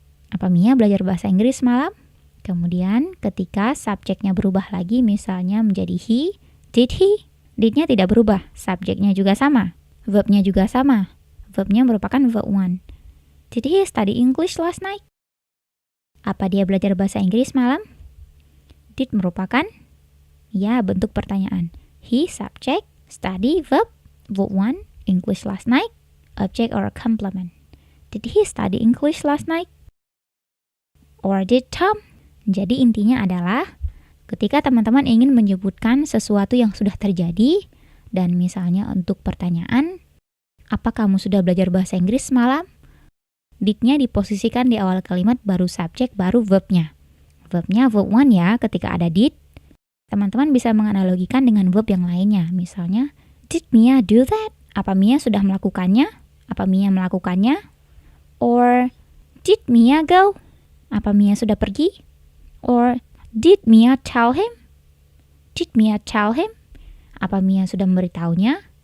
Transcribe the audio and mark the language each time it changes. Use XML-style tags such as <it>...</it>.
<id>Apa Mia belajar bahasa Inggris semalam? Kemudian ketika subjeknya berubah lagi, misalnya menjadi he,</id> <en>did he?</en> <id>Did-nya tidak berubah, subjeknya juga sama, verbnya juga sama. Verbnya merupakan verb 1.</id> <en>Did he study English last night?</en> <id>Apa dia belajar bahasa Inggris malam? Did merupakan bentuk pertanyaan.</id> <en>He subject, study verb 1, English last night, object or complement. Did he study English last night? Or did Tom?</en> <id>Jadi intinya adalah ketika teman-teman ingin menyebutkan sesuatu yang sudah terjadi dan misalnya untuk pertanyaan, apa kamu sudah belajar bahasa Inggris semalam? Did-nya diposisikan di awal kalimat, baru subjek, baru verbnya. Verbnya verb 1 ya, ketika ada did. Teman-teman bisa menganalogikan dengan verb yang lainnya.</id> <en>Misalnya, did Mia do that?</en> <id>Apa Mia sudah melakukannya? Apa Mia melakukannya?</id> <en>Or, did Mia go?</en> <id>Apa Mia sudah pergi?</id> <en>Or, did Mia tell him? Did Mia tell him?</en> <id>Apa Mia sudah memberitahunya?</id>